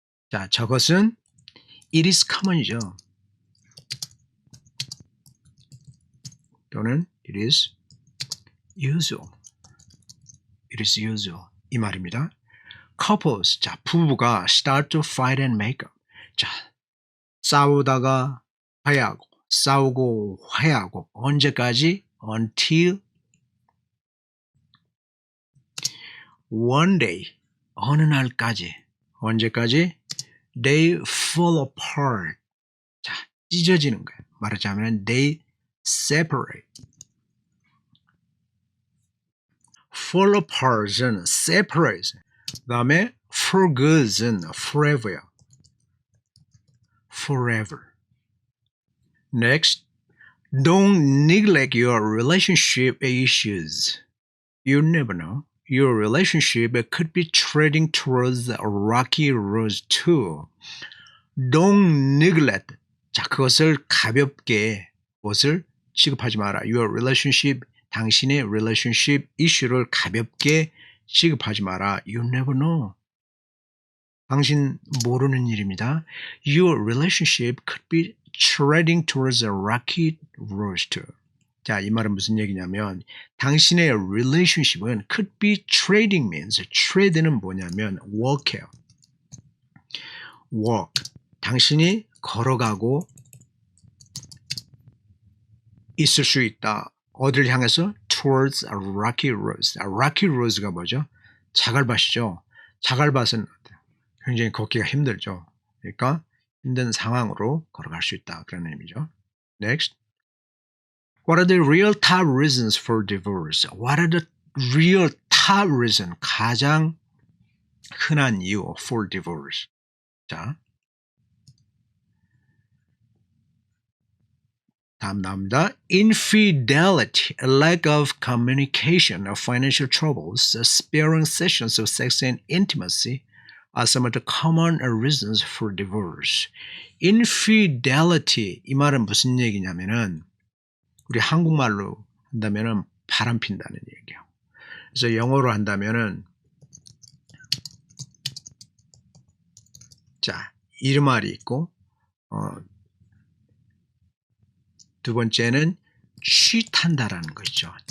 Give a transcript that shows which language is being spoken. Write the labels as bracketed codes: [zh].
[ko] 자, 저것은 [en] it is common [ko] 이죠. [en] 또는 it is usual. It is usual. [ko] 이 말입니다. [en] Couples, [ko] 자, 부부가 [en] start to fight and make up. [ko] 자, 싸우다가 화해하고, 싸우고 화해하고, 언제까지? [en] Until one day, [ko] 어느 날까지, 언제까지? [en] They fall apart. [ko] 자, 찢어지는 거예요. 말하자면 [en] they separate. fall apart은 separate. [ko] 그 다음에 [en] for good [ko] 은 forever요. [en] forever. Next, don't neglect your relationship issues. You never know. Your relationship could be treading towards a rocky road too. Don't neglect. [ko] 자, 그것을 가볍게 무엇을 취급하지 마라. [en] Your relationship, [ko] 당신의 relationship issue를 가볍게 취급하지 마라. [en] You never know. [ko] 당신 모르는 일입니다. [en] Your relationship could be treading towards a rocky road too. [ko] 자, 이 말은 무슨 얘기냐면 당신의 relationship은 [en] could be trading means trade [ko] 는 뭐냐면 walk예요. [en] walk. [ko] 당신이 걸어가고 있을 수 있다. 어디를 향해서? [en] towards a rocky road. [ko] rocky road가 뭐죠? 자갈밭이죠. 자갈밭은 굉장히 걷기가 힘들죠. 그러니까 힘든 상황으로 걸어갈 수 있다. 그런 의미죠. Next. [en] What are the real top reasons for divorce? What are the real top reason? [ko] 가장 흔한 이유 [en] for divorce. [ko] 자, 다음 나옵니다. [en] Infidelity, lack of communication, financial troubles, sparing sessions of sex and intimacy are some of the common reasons for divorce. [ko] Infidelity, 이 말은 무슨 얘기냐면은 우리 한국말로 한다면은 바람 핀다는 얘기예요. 그래서 영어로 한다면은 자, 이름말이 있고 두 번째는 취탄다라는 것이죠.